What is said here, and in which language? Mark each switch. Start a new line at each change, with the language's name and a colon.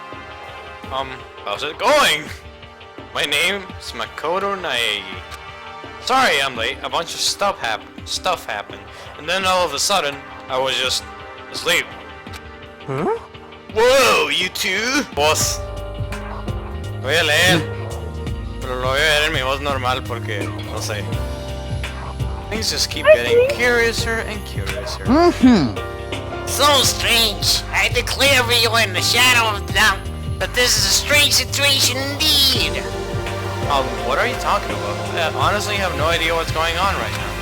English: How's it going? My name is Makoto Naegi. Sorry I'm late, a bunch of stuff happened, and then all of a sudden, I was just asleep. Huh? Whoa, you two? Boss.
Spanish: Voy a leer, pero lo voy a leer en mi voz normal porque, no sé.
English: Things just keep getting curiouser and curiouser. So strange. I declare for you in the shadow of doubt that this is a strange situation indeed. What are you talking about? I honestly have no idea what's going on right now.